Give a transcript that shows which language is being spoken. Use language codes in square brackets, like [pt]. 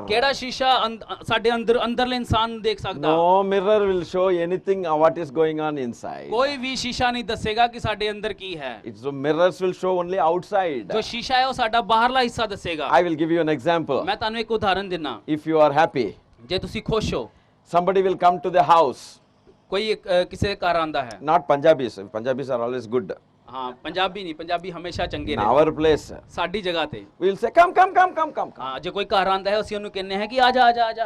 [pa] ਕਿਹੜਾ ਸ਼ੀਸ਼ਾ ਸਾਡੇ ਅੰਦਰਲੇ ਇਨਸਾਨ ਨੂੰ ਦੇਖ ਸਕਦਾ? [en] No mirror will show anything what is going on inside. [pa] ਕੋਈ ਵੀ ਸ਼ੀਸ਼ਾ ਨਹੀਂ ਦੱਸੇਗਾ ਕਿ ਸਾਡੇ ਅੰਦਰ ਕੀ ਹੈ। [en] It's the mirrors will show only outside. [pa] ਜੋ ਸ਼ੀਸ਼ਾ ਹੈ ਉਹ ਸਾਡਾ ਬਾਹਰਲਾ ਹਿੱਸਾ ਦੱਸੇਗਾ। [en] I will give you an example. [pa] ਮੈਂ ਤੁਹਾਨੂੰ ਇੱਕ ਉਦਾਹਰਨ ਦਿੰਨਾ। [en] If you are happy, [pa] ਜੇ ਤੁਸੀਂ ਖੁਸ਼ ਹੋ, [en] somebody will come to the house. [pa] ਕੋਈ ਕਿਸੇ ਦੇ ਘਰ ਆਂਦਾ ਹੈ। [en] Not Punjabis. Punjabis are always good. [pa] ਹਾਂ ਪੰਜਾਬੀ ਨਹੀਂ, ਪੰਜਾਬੀ ਹਮੇਸ਼ਾ ਚੰਗੇ [en] In [pa] ਨੇ। [en] our place, [pa] ਸਾਡੀ ਜਗ੍ਹਾ ਤੇ [en] we will say, come, come, come, come, come. [pa] ਹਾਂ ਜੇ ਕੋਈ ਘਰ ਆਂਦਾ ਹੈ ਅਸੀਂ ਉਹਨੂੰ ਕਹਿੰਦੇ ਹਾਂ ਕਿ ਆ ਜਾ ਆ ਜਾ ਆ ਜਾ।